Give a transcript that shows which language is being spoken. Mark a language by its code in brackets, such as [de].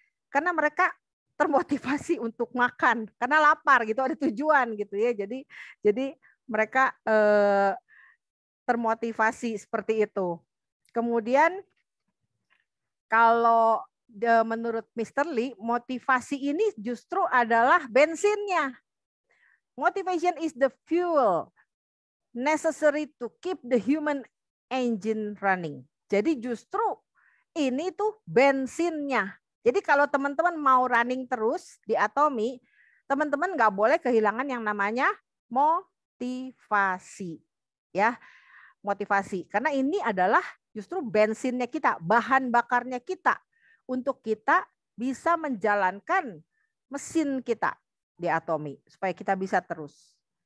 [id] Karena mereka termotivasi untuk makan karena lapar gitu, ada tujuan gitu ya. Jadi mereka termotivasi seperti itu. Kemudian kalau menurut Mr. Lee, motivasi ini justru adalah bensinnya. [en] Motivation is the fuel necessary to keep the human engine running. [id] Jadi justru ini tuh bensinnya. Jadi kalau teman-teman mau running terus di Atomy, teman-teman nggak boleh kehilangan yang namanya motivasi. Ya, motivasi. Karena ini adalah justru bensinnya kita, bahan bakarnya kita untuk kita bisa menjalankan mesin kita di Atomy supaya kita bisa terus.